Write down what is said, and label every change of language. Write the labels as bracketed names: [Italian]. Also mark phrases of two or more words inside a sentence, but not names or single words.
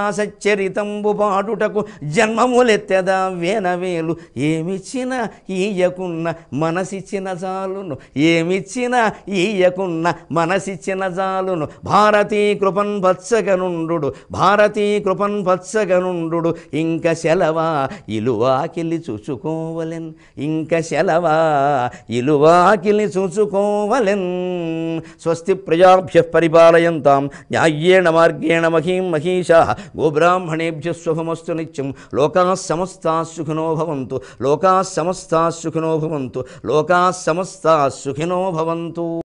[Telugu] సచ్చరితంబు పాడుటకు జన్మములెత్తెదా వేనవేలు ఏమిచ్చిన ఈయకున్న మనసిచ్చిన జాలును ఏమిచ్చిన ఈయకున్న మనసిచ్చిన జాలును భారతీ కృపన్ పచ్చగనుండు భారతీ కృపన్ పచ్చగనుండు ఇంక సెలవా ఇలువాకిలి చూసుకోవలెన్ ఇంక సెలవా ఇలువాకిలి చూసుకోవలెన్ [Sanskrit] స్వస్తి ప్రజాభ్యః పరిపాలయంతాం న్యాయేణ మార్గేణ మహీం మహీషాః గోబ్రాహ్మణేభ్యः శుభమస్తు నిత్యం లోకాః సమస్తాః సుఖినో భవంతు లోకాః సమస్తాః సుఖినో భవంతు లోకాః సమస్తాః సుఖినో భవంతు.